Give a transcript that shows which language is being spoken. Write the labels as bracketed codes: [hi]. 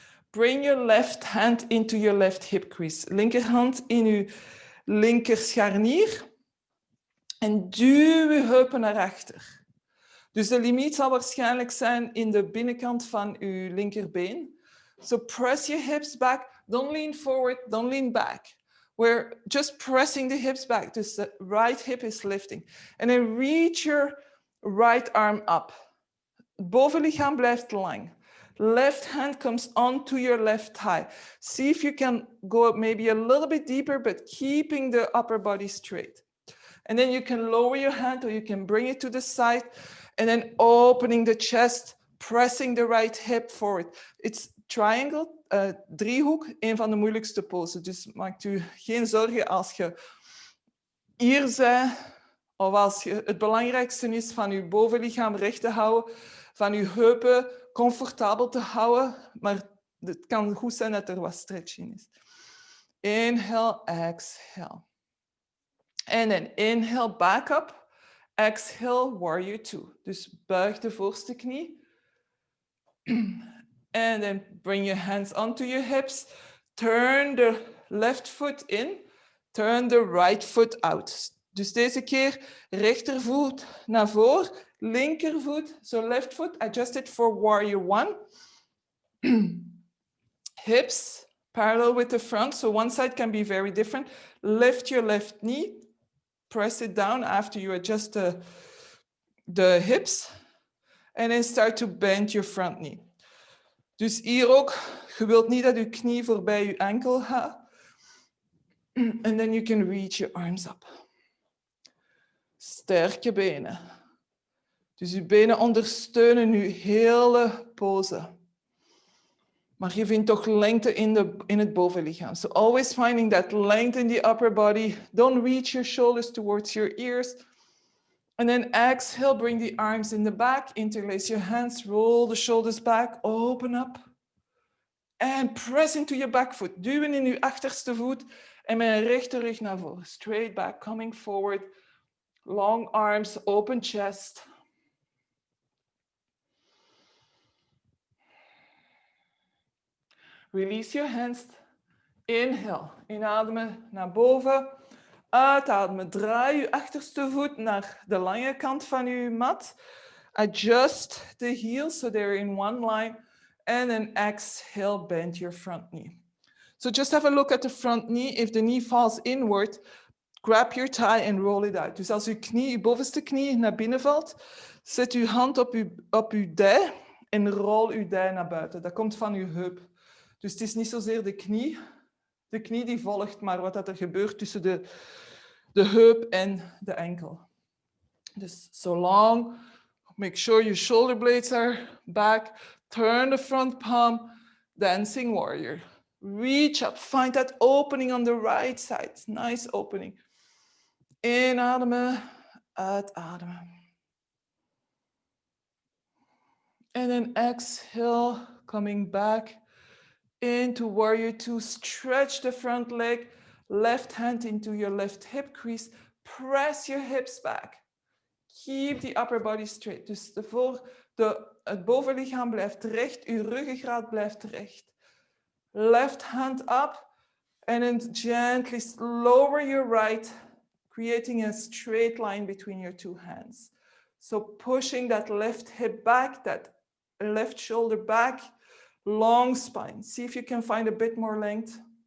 [en] Bring your left hand into your left hip crease. [nl] Linkerhand in uw linker scharnier. En duw uw heupen naar achter. Dus de limiet zal waarschijnlijk zijn in de binnenkant van uw linkerbeen. [en] So press your hips back. Don't lean forward, don't lean back. We're just pressing the hips back. Dus the right hip is lifting. And then reach your right arm up. [nl] Het bovenlichaam blijft lang. [en] Left hand comes onto your left thigh. See if you can go maybe a little bit deeper, but keeping the upper body straight. And then you can lower your hand or you can bring it to the side and then opening the chest, pressing the right hip forward. It's triangle, [nl] driehoek, een van de moeilijkste poses. Dus maakt u geen zorgen als je hier bent Of als het belangrijkste is van je bovenlichaam recht te houden, van je heupen comfortabel te houden, maar het kan goed zijn dat er wat stretching is. [en] Inhale, exhale. [nl] En dan [en] inhale, back up. Exhale, warrior two. [nl] Dus buig de voorste knie. [en] And then bring your hands onto your hips. Turn the left foot in. Turn the right foot out. [nl] Dus deze keer rechtervoet naar voren. [en] Linkervoet, so left foot. Adjust it for warrior one. Hips parallel with the front. So one side can be very different. Lift your left knee. Press it down after you adjust the hips. And then start to bend your front knee. [nl] Dus hier ook, je wilt niet dat je knie voorbij je enkel gaat. [en] And then you can reach your arms up. [nl] Sterke benen. Dus je benen ondersteunen je hele pose. Maar je vindt toch lengte in het bovenlichaam. [en] So always finding that length in the upper body. Don't reach your shoulders towards your ears. And then exhale, bring the arms in the back. Interlace your hands, roll the shoulders back, open up. And press into your back foot. [nl] Duwen in je achterste voet. En met een rechte rug naar voren. [en] Straight back, coming forward. Long arms, open chest. Release your hands. Inhale. [nl] Inademen naar boven. Uitademen. Draai je achterste voet naar de lange kant van je mat. [en] Adjust the heels so they're in one line. And then exhale, bend your front knee. So just have a look at the front knee. If the knee falls inward, grab your thigh and roll it out. [nl] Dus als je bovenste knie naar binnen valt, zet je hand op uw dij en rol uw dij naar buiten. Dat komt van uw heup. Dus het is niet zozeer de knie. De knie die volgt, maar wat er gebeurt tussen de heup en de enkel. [en] Dus so long. Make sure your shoulder blades are back. Turn the front palm. Dancing warrior. Reach up. Find that opening on the right side. Nice opening. [nl] Inademen. Uitademen. [en] And then exhale. Coming back into warrior two. Stretch the front leg. Left hand into your left hip crease. Press your hips back. Keep the upper body straight. [nl] Dus het bovenlichaam blijft recht. Uw ruggengraat blijft recht. [en] Left hand up. And then gently lower your right. Creating a straight line between your two hands. So pushing that left hip back. That left shoulder back. Long spine. See if you can find a bit more length.